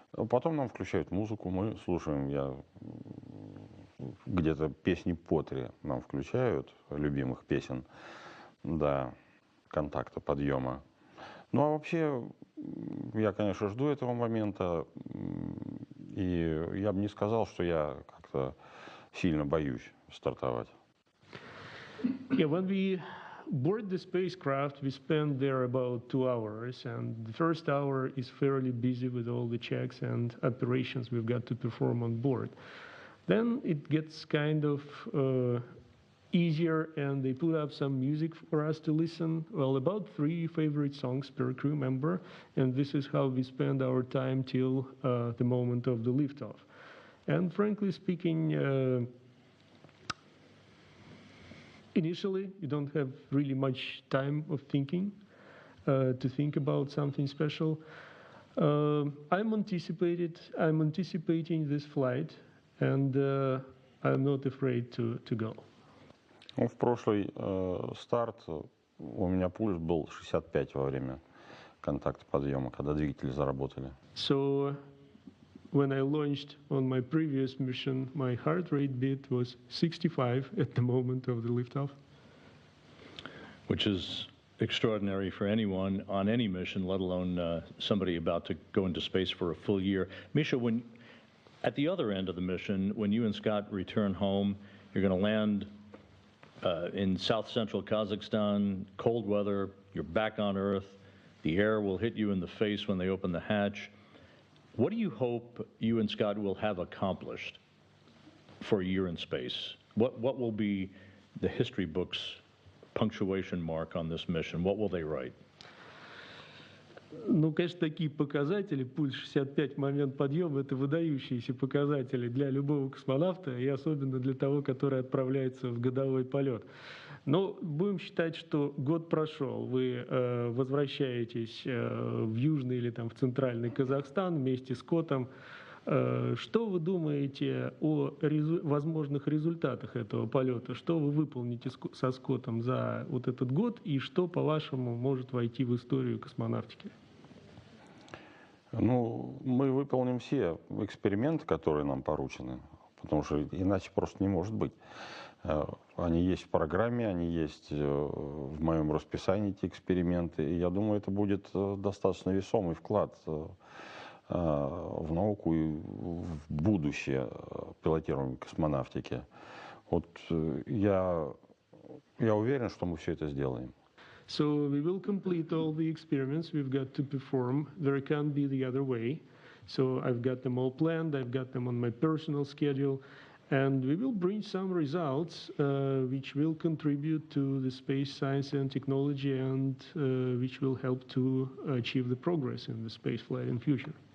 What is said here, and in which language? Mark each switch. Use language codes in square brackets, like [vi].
[ru] Потом нам включают музыку, мы слушаем, где-то песни по 3 нам включают, любимых песен, до контакта, подъема. Ну, а вообще, я, конечно, жду этого момента, и я бы не сказал, что я как-то сильно боюсь стартовать. [en] Yeah, when we board the spacecraft, we spend there about 2 hours, and the first hour is fairly busy with all the checks and operations we've got to perform on board. Then it gets kind of easier, and they put up some music for us to listen. Well, about 3 favorite songs per crew member, and this is how we spend our time till the moment of the liftoff. And frankly speaking, initially, you don't have really much time of thinking to think about something special. I'm anticipating this flight, and I'm not afraid to go. [ru] Ну, в прошлый старт у меня пульс был 65 во время контакта подъема, когда двигатели заработали. [en] So, when I launched on my previous mission, my heart rate beat was 65 at the moment of the liftoff. Which is extraordinary for anyone on any mission, let alone somebody about to go into space for a full year. Misha, when at the other end of the mission, when you and Scott return home, you're going to land in south-central Kazakhstan, cold weather, you're back on Earth, the air will hit you in the face when they open the hatch. What do you hope you and Scott will have accomplished for a year in space? What will be the history books' punctuation mark on this mission? What will they write? [ru] Ну, конечно, такие показатели, пульс 65 в момент подъема, это выдающиеся показатели для любого космонавта, и особенно для того, который отправляется в годовой полет. Но будем считать, что год прошел, вы возвращаетесь в Южный или там, в Центральный Казахстан вместе с Котом. Что вы думаете о возможных результатах этого полета? Что вы выполните со Скоттом за вот этот год, и что, по-вашему, может войти в историю космонавтики? Ну, мы выполним все эксперименты, которые нам поручены, потому что иначе просто не может быть. Они есть в программе, они есть в моем расписании, эти эксперименты, и я думаю, это будет достаточно весомый вклад в науку и в будущее пилотируемой космонавтики. Вот я уверен, что мы все это сделаем. [en] So we will complete all the experiments we've got to perform. There can't be the other way. So I've got them all planned. I've got them on my personal schedule. And we will bring some results which will contribute to the space science and technology, and which will help to achieve the progress in the space flight in future.